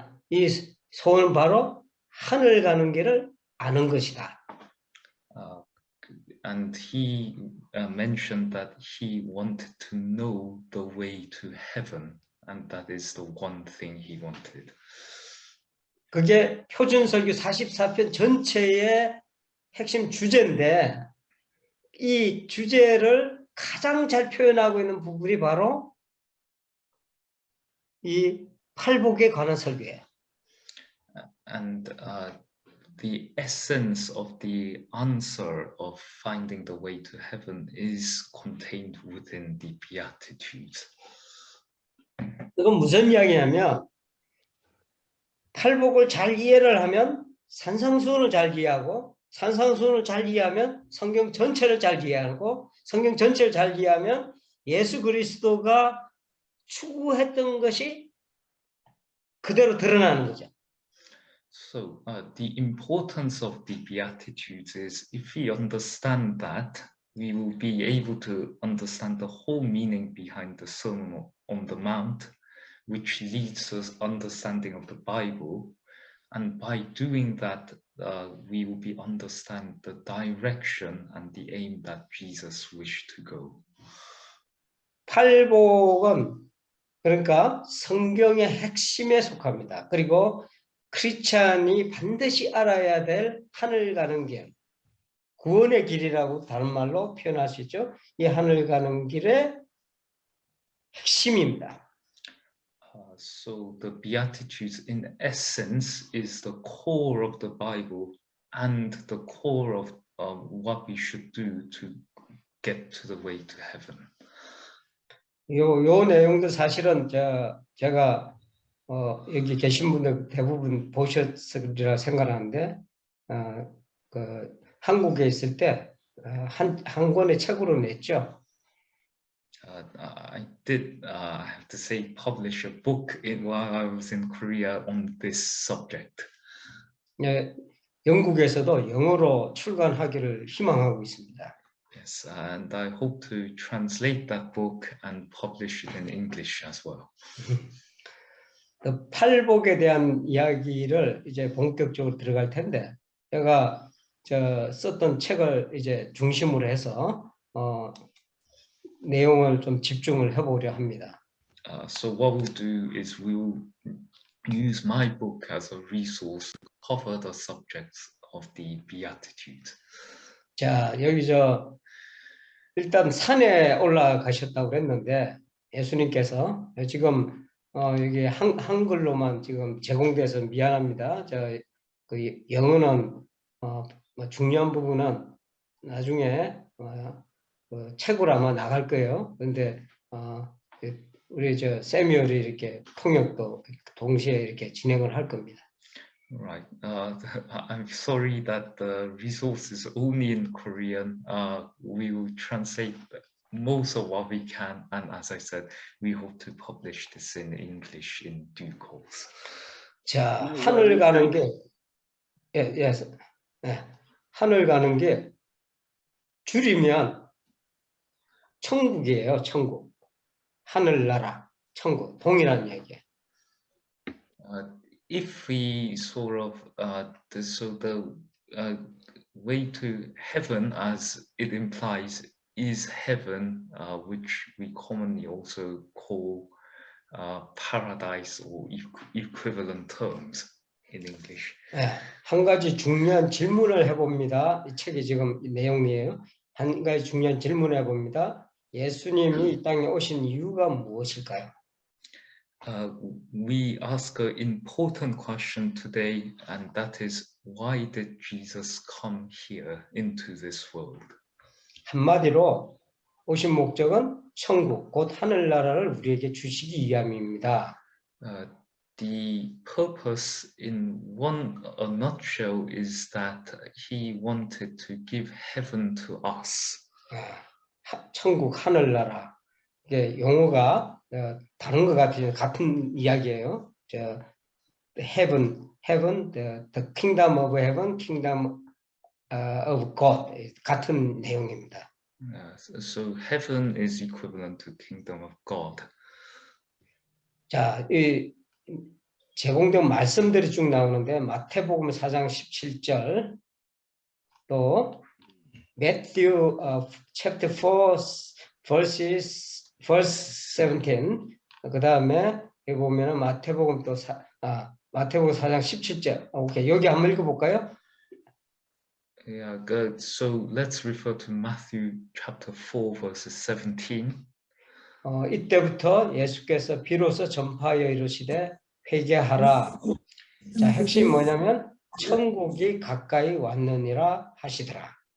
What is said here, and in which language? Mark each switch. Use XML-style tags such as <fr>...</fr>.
<ko>이 소원은 바로 하늘 가는 길을 아는 것이다.</ko> <en>And he mentioned that he wanted to know the way to heaven, and that is the one thing he wanted.</en> <ko>그게 표준설교 44편 전체의 핵심 주제인데 이 주제를 가장 잘 표현하고 있는 부분이 바로 이 팔복에 관한 설교예요.</ko> <en>And the essence of the answer of finding the way to heaven is contained within the Beatitudes.</en> <ko>이건 무슨 이야기냐면 팔복을 잘 이해를 하면 산상수훈을 잘 이해하고 산상수훈을 잘 이해하면 성경 전체를 잘 이해하고 성경 전체를 잘 이해하면 예수 그리스도가 추구했던 것이 그대로 드러나는 거죠.</ko> <en>So the importance of the Beatitudes is if we understand that, we will be able to understand the whole meaning behind the Sermon on the Mount, which leads to understanding of the Bible. And by doing that, we will be understand the direction and the aim that Jesus wished to go.</en> <ko>팔복은 그러니까 성경의 핵심에 속합니다. 그리고 크리스찬이 반드시 알아야 될 하늘 가는 길, 구원의 길이라고 다른 말로 표현할 수 있죠. 이 하늘 가는 길의 핵심입니다.</ko> <en>So the Beatitudes in essence is the core of the Bible and the core of what we should do to get to the way to heaven.</en> <ko>요 내용도 사실은 제가 여기 계신 분들 대부분 보셨으리라 생각하는데 그 한국에 있을 때 한 권의 책으로 냈죠.</ko> <en>I did have to say publish a book while I was in Korea on this subject.</en> <ko>예, 영국에서도 영어로 출간하기를 희망하고 있습니다.</ko> <en>Yes, and I hope to translate that book and publish it in English as well.</en> <ko>그 팔복에 대한 이야기를 이제 본격적으로 들어갈 텐데 제가 썼던 책을 이제 중심으로 해서 내용을 좀 집중을 해보려 합니다.</ko> <en>So what we'll do is we'll use my book as a resource to cover the subjects of the Beatitudes.</en> <ko>자, 여기 일단 산에 올라가셨다고 그랬는데 예수님께서 지금 여기 한글로만 지금 제공돼서 미안합니다. 그 영어는 뭐 중요한 부분은 나중에 그 책으로 아마 나갈 거예요. 그런데 우리 세뮤얼이 이렇게 통역도 동시에 이렇게 진행을 할 겁니다.</ko> <en>Right. I'm sorry that the resource is only in Korean. We will translate most of what we can, and as I said, we hope to publish this in English in due course.</en> <ko>자, 하늘 가는 게 하늘 가는 게 줄이면 천국이에요. 천국. 하늘나라, 천국, 동일한 얘기예요.</ko> <en>If we sort of the way to heaven, as it implies, is heaven, which we commonly also call paradise or equivalent terms in English.</en> <ko>한 가지 중요한 질문을 해봅니다. 이 책이 지금 내용이에요. 한 가지 중요한 질문을 해봅니다. 예수님이 이 땅에 오신 이유가 무엇일까요?</ko> <en>We ask an important question today, and that is, why did Jesus come here into this world?</en> <ko>한마디로 오신 목적은 천국, 곧 하늘나라를 우리에게 주시기 위함입니다.</ko> <en>The purpose in a nutshell is that he wanted to give heaven to us.</en> <ko>천국, 하늘나라. 이게 용어가 다른 것 같아요. 같은 이야기예요.</ko> <en>heaven, the kingdom of heaven, kingdom of God</en> <ko>같은 내용입니다.</ko> <en>So heaven is equivalent to kingdom of God.</en> <ko>자, 이 제공된 말씀들이 쭉 나오는데 마태복음 4장 17절, 또</ko> <en>Matthew chapter 4 verse 17,</en> <ko>그 다음에 여기 보면은 마태복음 마태복음 4장 17절. 오케이, 여기 한번 읽어볼까요?</ko> <en>Yeah, good. So let's refer to Matthew chapter 4 verses 17.</en> <ko>이때부터 예수께서 비로소 전파하여 이르시되 회개하라. 자, 핵심이 뭐냐면 천국이 가까이 왔느니라 하시더라.</ko>